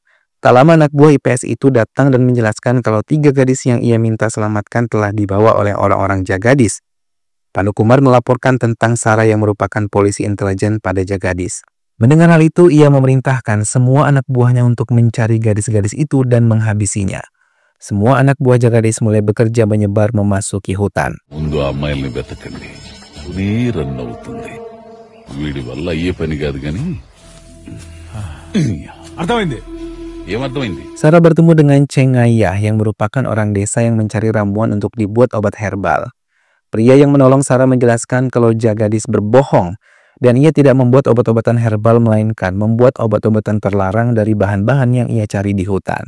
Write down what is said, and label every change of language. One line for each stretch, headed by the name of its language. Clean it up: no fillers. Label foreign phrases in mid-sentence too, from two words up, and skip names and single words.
Indonesian: Tak lama anak buah IPS itu datang dan menjelaskan kalau 3 gadis yang ia minta selamatkan telah dibawa oleh orang-orang Jagadis. Panukumar melaporkan tentang Sarah yang merupakan polisi intelijen pada Jagadis. Mendengar hal itu, ia memerintahkan semua anak buahnya untuk mencari gadis-gadis itu dan menghabisinya. Semua anak buah Jagadis mulai bekerja menyebar memasuki hutan.
Telugu: ముందు ఆ అమ్మాయిల్ని వెతకండి. రన్ అవుతుంది. వీడి వల్ల అయ్యే పని కాదు కానీ అర్థమైంది. ఏమర్థమైంది?
Indonesian: Sarah bertemu dengan Cengaya yang merupakan orang desa yang mencari ramuan untuk dibuat obat herbal. Pria yang menolong Sarah menjelaskan kalau Jagadis berbohong dan ia tidak membuat obat-obatan herbal melainkan membuat obat-obatan terlarang dari bahan-bahan yang ia cari di hutan.